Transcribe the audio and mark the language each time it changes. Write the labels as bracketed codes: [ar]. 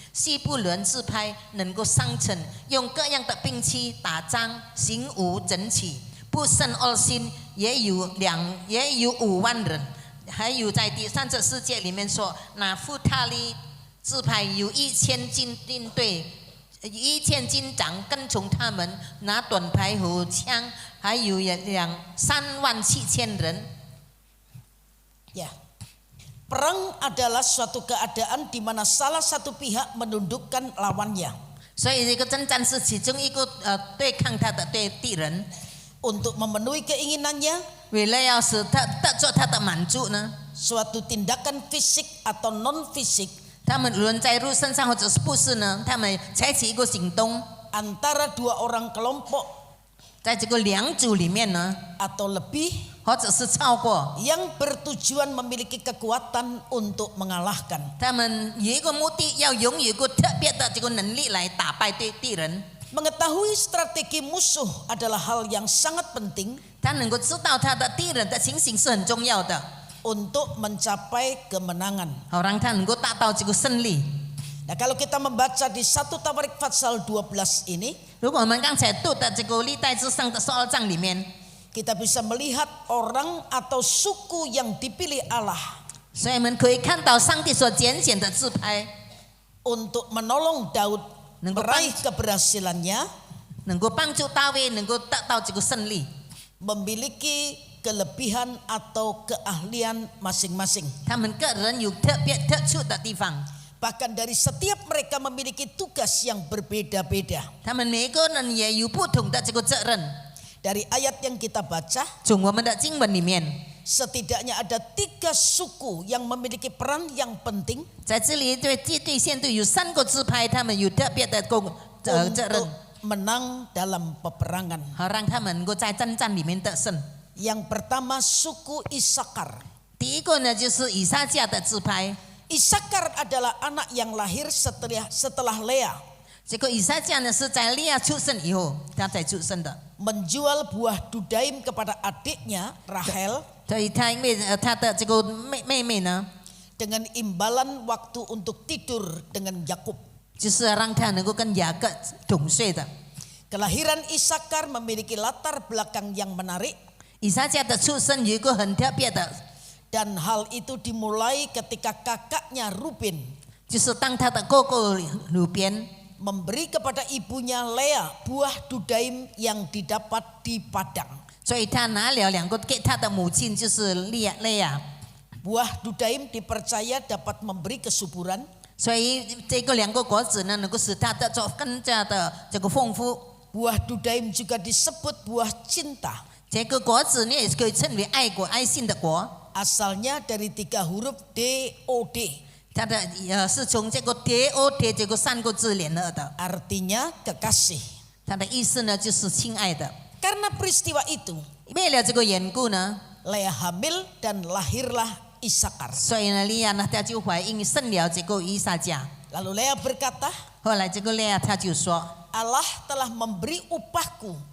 [zh] 西布伦支派能够上城，用各样的兵器打仗，行武整齐，不生恶心，也有5万人。还有在第34节里面说，拿弗他利支派有1000军队，1000军长跟从他们，拿短牌和枪，还有37000人。 [id] Ya, perang adalah suatu keadaan di mana salah satu pihak menundukkan lawannya. [zh] 所以这个征战是其中一个对抗他的敌人。 [id] Untuk memenuhi keinginannya, [zh] 为了要使他得着他的满足呢， [id] suatu tindakan fisik atau non fisik [zh] 他们无论在肉身上或者是不是呢，他们采取一个行动， [id] antara 2 orang kelompok [zh] 在这个2组里面呢， [id] atau lebih [zh] 或者是超过， [id] yang bertujuan memiliki kekuatan untuk mengalahkan. [zh] 他们有一个目的，要拥有一个特别的这个能力来打败敌人。 [id] Mengetahui strategi musuh adalah hal yang sangat penting [zh] 他能够知道他的敌人的情形是很重要的， [id] untuk mencapai kemenangan. [zh] 好让他能够达到这个胜利。 [id] Nah, kalau kita membaca di 1 Tawarik pasal 12 ini, [zh] 如果我们刚才读的这个历代志上的12章里面， [id] kita bisa melihat orang atau suku yang dipilih Allah [zh] 所以我们可以看到上帝所拣选的支派， [id] untuk menolong Daud meraih keberhasilannya, [zh] 能够帮助大卫能够得到这个胜利。 [id] memiliki kelebihan atau keahlian masing-masing. [zh] 他们个人有特别特殊的地方， [id] Bahkan dari setiap mereka memiliki tugas yang berbeda-beda. [zh] 他们每个人也有不同的这个责任。 [id] Dari ayat yang kita baca, [zh] 从我们的经文里面， [id] setidaknya ada 3 suku yang memiliki peran yang penting [zh] 在这里对现在有3个支派，他们有特别的责任， [id] untuk menang dalam peperangan. [zh] 好让他们能够在征战里面得胜。 [id] Yang pertama suku Isakar. [zh] 第一个呢，就是以撒迦的支派。 [id] Isakar adalah anak yang lahir setelah Lea [zh] 这个以撒迦呢，是在利亚出生以后，他才出生的。 [id] menjual buah dudaim kepada adiknya Rahel [zh] 所以他因为他的这个妹妹呢， [id] dengan imbalan waktu untuk tidur dengan Yakub. [zh] 就是让他能够跟雅各同睡的。 [id] Kelahiran Isakar memiliki latar belakang yang menarik [zh] 以撒迦的出生有一个很特别的， [id] dan hal itu dimulai ketika kakaknya Ruben [zh] 就是当他的哥哥鲁边 [id] memberi kepada ibunya Lea buah dudaim yang didapat di padang. [zh] 所以他拿了2个给他的母亲，就是利亚。 [id] Buah dudaim dipercaya dapat memberi kesuburan [zh] 所以这个2个果子呢，能够使他的做更加的这个丰富。 [id] Buah dudaim juga disebut buah cinta. [zh] 这个果子呢，也可以称为爱国、爱心的果。 [id] Asalnya dari 3 huruf DOD. [zh] 它的是从这个 DOD 这个3个字联合的。 [id] Artinya kekasih. [zh] 它的意思呢，就是亲爱的。 [id] Karena peristiwa itu, [zh] 为了这个缘故呢， [id] Lea hamil dan lahirlah Isakar. [zh] 所以呢，利亚呢，她就怀孕生了这个以撒迦。 [id] Lalu Lea berkata, [zh] 后来这个利亚她就说， [id] Allah telah memberi upahku